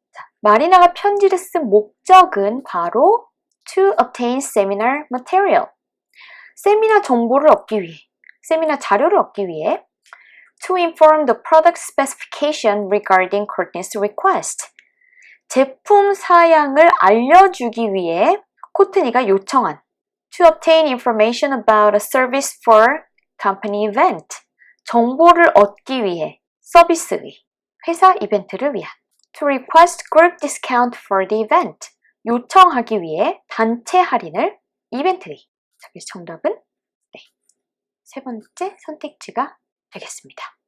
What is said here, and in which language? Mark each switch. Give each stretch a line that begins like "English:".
Korean: 자, 마리나가 편지를 쓴 목적은 바로
English: to obtain seminar material.
Korean: 세미나 정보를 얻기 위해, 세미나 자료를 얻기 위해
English: to inform the product specification regarding Courtney's request.
Korean: 제품 사양을 알려주기 위해 코트니가 요청한
English: to obtain information about a service for company event.
Korean: 정보를 얻기 위해 서비스의 회사 이벤트를 위한
English: to request group discount for the event.
Korean: 요청하기 위해 단체 할인을 이벤트의. 자, 그래서 정답은 네, 세 번째 선택지가 되겠습니다.